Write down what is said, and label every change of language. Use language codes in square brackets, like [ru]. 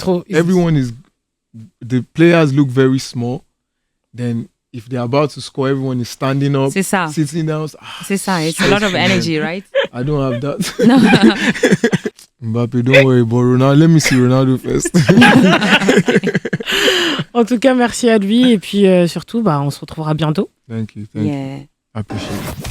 [fr] trop. [en] the players look very small. Then if they're about to score, everyone is standing up, [fr] C'est ça. [en] sitting down. [fr] C'est ça. [en] It's a lot of energy, right? I don't have that. No. Mbappe, don't worry about Ronaldo. Let me see Ronaldo first. [fr] En tout cas, merci à lui et puis surtout, bah, on se retrouvera bientôt. [en] Thank you. I appreciate it.